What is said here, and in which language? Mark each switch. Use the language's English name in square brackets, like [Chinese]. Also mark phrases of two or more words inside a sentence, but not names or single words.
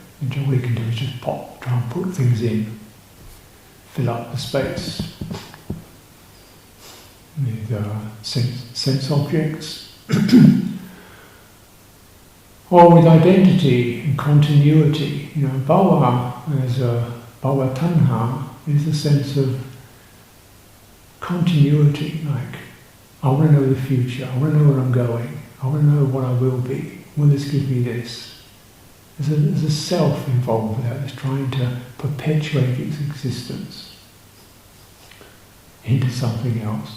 [English] And all he can do is just try and put things in, fill up the space with sense objects, or with identity and continuity. [Pali] Bhava bhava tanha [English] is the sense of continuity, like, I want to know the future, I want to know where I'm going, I want to know what I will be, will this give me this? There's a self involved with that that's trying to perpetuate its existence into something else.